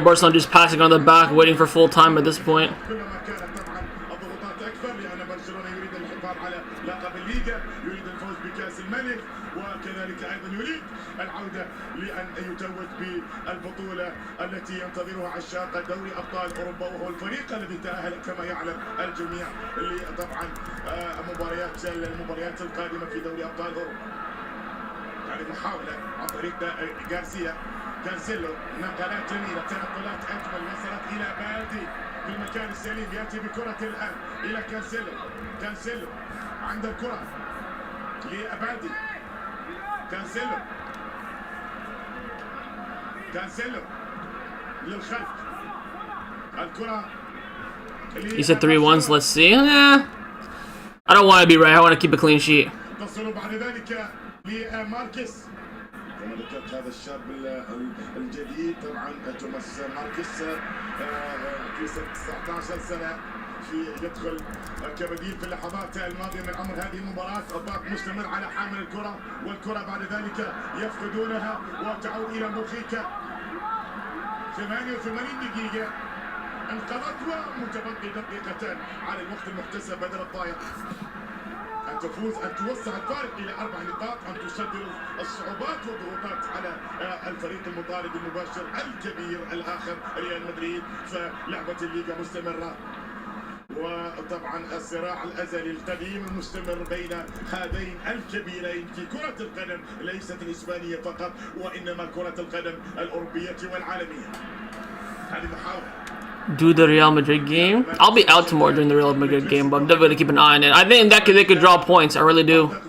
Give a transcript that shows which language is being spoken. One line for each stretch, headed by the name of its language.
English: Barcelona just passing on the back, waiting for full time at this point.
Arabic: كلما كانت طبعا الضغوطات أكثر، لأن برشلونة يريد الحفاظ على لقب الليغا، يريد الفوز بكأس الملك، وكذلك أيضا يريد العودة لأن يتوج بالبطولة التي ينتظرها عشاق دوري أبطال أوروبا، وهو الفريق الذي تأهل كما يعلم الجميع طبعا المباريات القادمة في دوري أبطال أوروبا. يعني محاولة عن طريق غارسيا. كانسيلو، نقلات جميلة، تنقلات أجمل، وصلت إلى بادي في المكان السليم. يأتي بكرة الآن إلى كانسيلو عند الكرة لأبادي. كانسيلو للخلف. الكرة
English: You said 3-1, so let's see. Yeah. I don't want to be right. I want to keep a clean sheet.
Arabic: تصل بعد ذلك لماركس. كما ذكرت هذا الشاب الجديد طبعا توماس ماركس في 19 سنة يدخل كبديل في اللحظات الماضية من عمر هذه المباراة. الضغط مستمر على حامل الكرة، والكرة بعد ذلك يفقدونها وتعود إلى موخيكا. 88 دقيقة انقضت ومتبقي دقيقتان على الوقت المحتسب بدل الضايع. أن تفوز، أن توسع الفارق إلى 4 نقاط، أن تصدر الصعوبات والضغوطات على الفريق المطارد المباشر الكبير الآخر ريال مدريد. فلعبة الليغا مستمرة، وطبعا الصراع الأزلي القديم المستمر بين هذين الكبيرين في كرة القدم، ليست الإسبانية فقط وإنما كرة القدم الأوروبية والعالمية. هذه محاولة.
English: Do the Real Madrid game. I'll be out tomorrow during the Real Madrid game, but I'm definitely gonna keep an eye on it. I think that they could draw points. I really do.